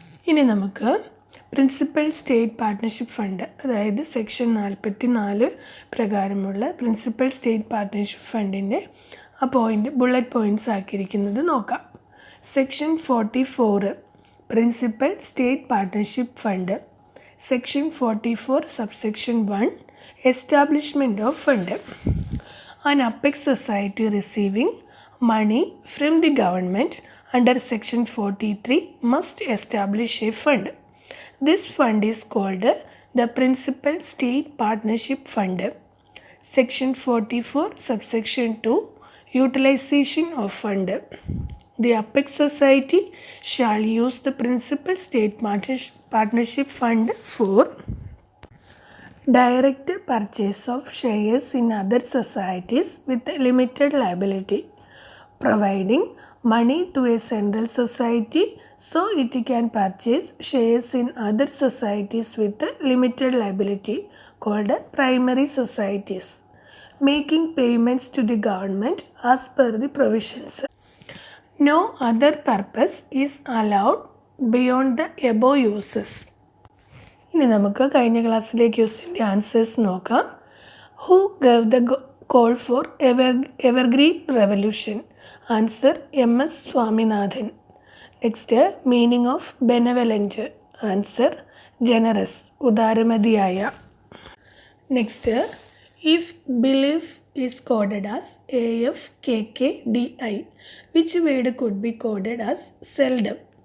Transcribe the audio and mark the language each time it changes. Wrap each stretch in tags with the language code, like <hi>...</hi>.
<ml>ഇനി നമുക്ക് principal state partnership fund, അതായത് സെക്ഷൻ 44 പ്രകാരമുള്ള principal state partnership ഫണ്ടിൻ്റെ bullet points ആക്കിയിരിക്കുന്നത് നോക്കാം.</ml> <en>Section 44 principal state partnership fund. Section 44 subsection 1 establishment of fund. An apex society receiving money from the government under Section 43 must establish a fund. This fund is called the Principal State Partnership Fund. Section 44, subsection 2, utilization of fund. The Apex Society shall use the Principal State Partnership Fund for direct purchase of shares in other societies with limited liability, providing money to a central society so it can purchase shares in other societies with limited liability called primary societies, making payments to the government as per the provisions. No other purpose is allowed beyond the above uses.</en> <ml>ഇനി നമുക്ക് കഴിഞ്ഞ ക്ലാസ്സിലെ ക്വസ്റ്റ്യൻ്റെ answers നോക്കാം.</ml> <en>Who gave the call for evergreen revolution? Answer MS Swaminathan. Next, meaning of benevolent? Answer generous,</en> <ml>ഉദാരമതിയായ.</ml> <en>Next, if belief is coded as AFKKDI, which word could be coded as seldom?</en>